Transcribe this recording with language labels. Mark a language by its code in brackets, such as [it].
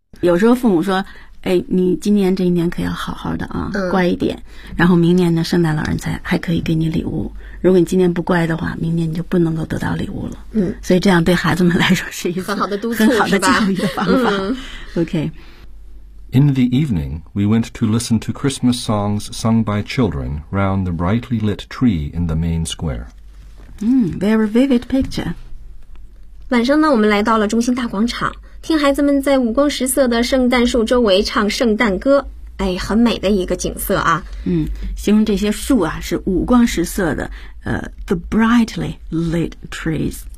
[zh] 有时候父母说，哎，你今年这一年可要好好的啊，乖一点。然后明年呢，圣诞老人才还可以给你礼物。如果你今年不乖的话，明年你就不能够得到礼物了。嗯，所以这样对孩子们来说是一个很好的督促，很好的教育的方法。OK. [en] In the evening, we went to listen to Christmas songs sung by children round the brightly lit tree in the main square. Very vivid picture. [zh] 晚上呢，我们来到了中心大广场，听孩子们在五光十色的圣诞树周围唱圣诞歌。哎，很美的一个景色啊。嗯，形容这些树啊是五光十色的。 [en] The brightly lit trees.